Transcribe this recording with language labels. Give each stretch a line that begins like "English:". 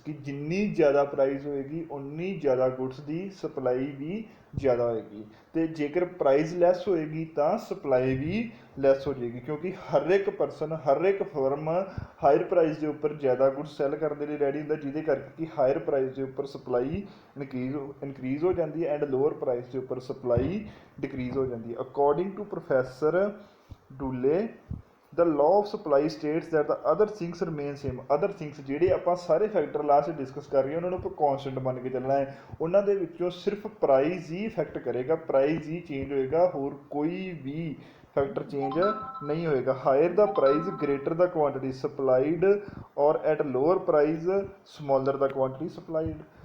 Punjabi: ਕਿ ਜਿੰਨੀ ਜ਼ਿਆਦਾ ਪ੍ਰਾਈਸ ਹੋਏਗੀ ਉਨੀ ਜ਼ਿਆਦਾ ਗੁਡਸ ਦੀ ਸਪਲਾਈ ਵੀ ਜ਼ਿਆਦਾ ਹੋਏਗੀ, ਤੇ ਜੇਕਰ ਪ੍ਰਾਈਸ ਲੈਸ ਹੋਏਗੀ ਤਾਂ ਸਪਲਾਈ ਵੀ ਲੈਸ ਹੋ ਜਾਏਗੀ, ਕਿਉਂਕਿ ਹਰ ਇੱਕ ਫਰਮ ਹਾਇਰ ਪ੍ਰਾਈਸ ਦੇ ਉੱਪਰ ਜ਼ਿਆਦਾ ਗੁਡਸ ਸੈੱਲ ਕਰਨ ਦੇ ਲਈ ਰੈਡੀ ਹੁੰਦਾ, ਜਿਹਦੇ ਕਰਕੇ ਕਿ ਹਾਇਰ ਪ੍ਰਾਈਸ ਦੇ ਉੱਪਰ ਸਪਲਾਈ ਇਨਕਰੀਜ਼ ਹੋ ਜਾਂਦੀ ਹੈ ਐਂਡ ਲੋਅਰ ਪ੍ਰਾਈਸ ਦੇ ਉੱਪਰ ਸਪਲਾਈ ਡਿਕਰੀਜ਼ ਹੋ ਜਾਂਦੀ ਹੈ।
English: According to professor Dooley, the law of supply states that the other things remain same. other things
Punjabi: ਜਿਹੜੇ ਆਪਾਂ ਸਾਰੇ ਫੈਕਟਰ ਲਾਸਟ ਡਿਸਕਸ ਕਰ ਰਹੇ ਹਾਂ ਉਹਨਾਂ ਨੂੰ ਆਪਾਂ ਕੌਨਸਟੈਂਟ ਮੰਨ ਕੇ ਚੱਲਣਾ ਹੈ। ਉਹਨਾਂ ਦੇ ਵਿੱਚੋਂ ਸਿਰਫ ਪ੍ਰਾਈਸ ਹੀ ਇਫੈਕਟ ਕਰੇਗਾ, ਪ੍ਰਾਈਸ ਹੀ ਚੇਂਜ ਹੋਏਗਾ, ਹੋਰ ਕੋਈ ਵੀ ਫੈਕਟਰ ਚੇਂਜ ਨਹੀਂ ਹੋਏਗਾ।
English: Higher the price greater the quantity supplied ਔਰ at lower price smaller the quantity supplied.